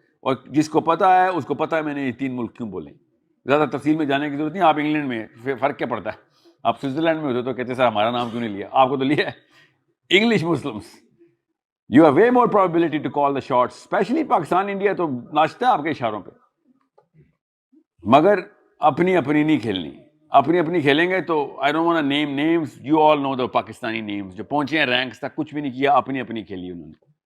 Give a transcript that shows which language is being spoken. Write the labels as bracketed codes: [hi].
[ur] اور جس کو پتا ہے اس کو پتا ہے میں نے یہ 3 ملک کیوں بولے. زیادہ تفصیل میں جانے کی ضرورت نہیں. آپ انگلینڈ میں فرق کیا پڑتا ہے؟ آپ سوئٹزرلینڈ میں ہوتے تو کہتے سر ہمارا نام کیوں نہیں لیا؟ آپ کو تو لیا ہے. [en] English Muslims, you have way more probability to call the shots. [ur] Especially Pakistan, India تو ناچتا ہے آپ کے اشاروں پہ، مگر اپنی اپنی نہیں کھیلنی. اپنی اپنی کھیلیں گے تو [en] I don't want name names, you all know the Pakistani names [ur] جو پہنچے ہیں رینکس تک، کچھ بھی نہیں کیا، اپنی اپنی کھیلی انہوں نے.